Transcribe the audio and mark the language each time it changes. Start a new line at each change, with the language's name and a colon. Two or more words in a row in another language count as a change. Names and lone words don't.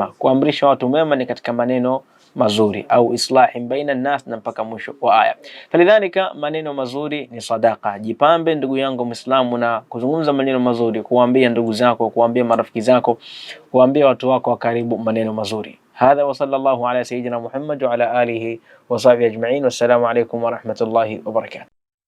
Swahili: Kuamrisha watu mema ni katika maneno mazuri, au
Arabic: إصلاح بين الناس,
Swahili: na mpaka mwisho wa aya. Falidhalika, maneno mazuri ni sadaqa. Jipambe ndugu yangu Muislamu na kuzungumza maneno mazuri, kuambia ndugu zako, kuambia marafiki zako, kuambia watu wako wa karibu maneno mazuri.
Arabic: هذا وصلى الله على سيدنا محمد وعلى آله وصحبه أجمعين. والسلام عليكم ورحمة الله وبركاته.